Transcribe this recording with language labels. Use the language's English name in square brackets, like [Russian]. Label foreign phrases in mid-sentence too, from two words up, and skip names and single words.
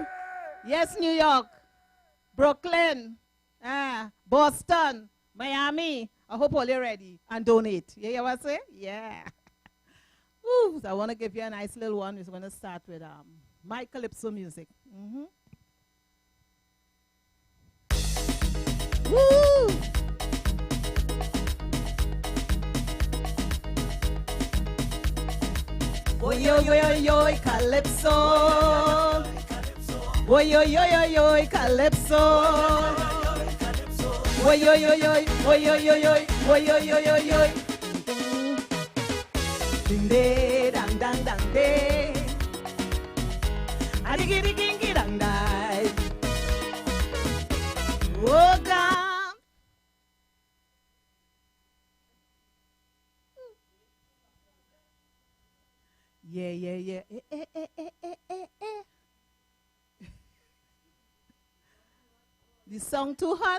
[English] Yes, New York, Brooklyn, Boston, Miami. I hope all you're ready and donate. You hear what I say? Yeah. Woo. So I want to give you a nice little one. We're going to start with my Calypso music. Woo! Oy, oy, oy, oy, oy, Calypso. Oy, oy, oy, oy, oy, Calypso. Oy, oy, oy, oy, oy, oy, oy, oy, oy, oy, oy, oy, oy. Ding, de, dang, dang, dang, de. Adigi, digi, dang, dang. Oh, God. Yeah, yeah, yeah. The song too hot.